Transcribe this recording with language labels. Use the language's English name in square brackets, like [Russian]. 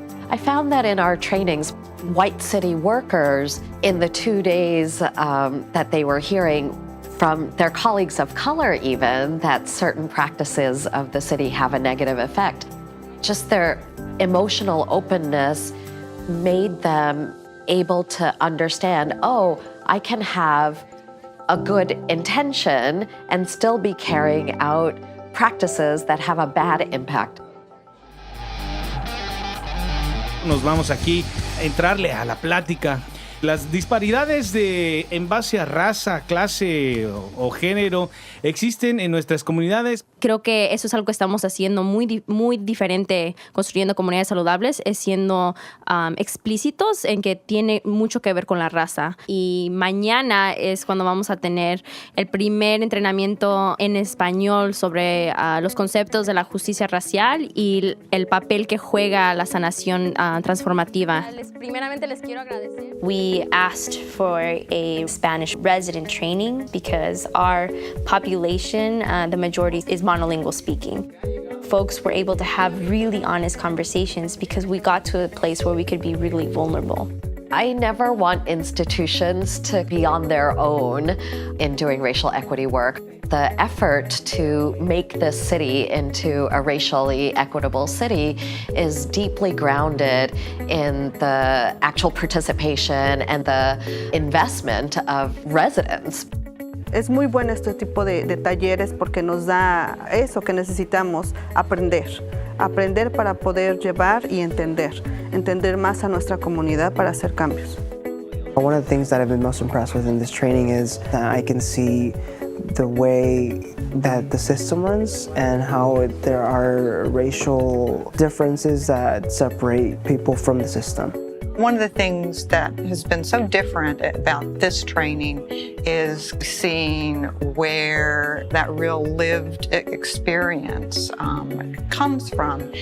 [English] I found that in our trainings, white city workers, in the 2 days that they were hearing from their colleagues of color even, that certain practices of the city have a negative effect, just their emotional openness made them able to understand, oh, I can have a good intention and still be carrying out practices that have a bad impact. [Spanish] Nos vamos aquí a entrarle a la plática. Las disparidades en base a raza, clase o género existen en nuestras comunidades. Creo que eso es algo que estamos haciendo muy diferente, construyendo comunidades saludables, es siendo explícitos en que tiene mucho que ver con la raza. Y mañana es cuando vamos a tener el primer entrenamiento en español sobre los conceptos de la justicia racial y el papel que juega la sanación transformativa. Primeramente les quiero agradecer. [English] We asked for a Spanish resident training because our population, the majority, is monolingual speaking. Folks were able to have really honest conversations because we got to a place where we could be really vulnerable. I never want institutions to be on their own in doing racial equity work. The effort to make this city into a racially equitable city is deeply grounded in the actual participation and the investment of residents. [Spanish] Es muy bueno este tipo de talleres porque nos da eso que necesitamos, aprender para poder llevar y entender más a nuestra comunidad para hacer cambios. [English] One of the things that I've been most impressed with in this training is that I can see the way that the system runs and how there are racial differences that separate people from the system. One of the things that has been so different about this training is seeing where that real lived experience comes from.